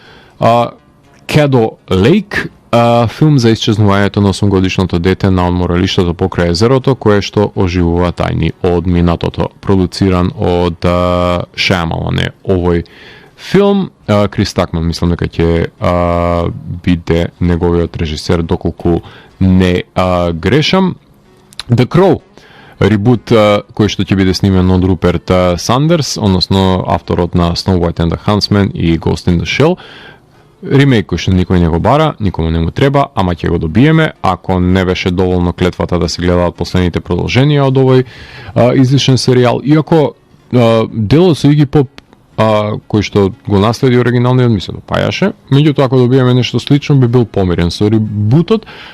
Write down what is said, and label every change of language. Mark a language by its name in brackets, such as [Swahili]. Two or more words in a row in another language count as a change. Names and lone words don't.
[Macedonian] Caddo Lake, филм за исчезнувањето на 8-годишното дете на одморалиштето покрај езерото, кое што оживува тајни од минатото, продуциран од Шајамалан е овој филм. Крис Такман мислам дека ќе биде неговиот режисер, доколку не грешам. The Crow, ребут кој што ќе биде снимен од Руперт Сандерс, односно авторот на Snow White and the Huntsman и Ghost in the Shell. Ремейк кој што никој не го бара, никому не му треба, ама ќе го добиеме. Ако не беше доволно клетвата да се гледаат последните продолженија од овој излишен серијал, иако делот со Игги Поп кој што го наследи оригиналниот ми се допајаше, меѓутоа ако добиеме нешто слично би бил помирен со ребутот.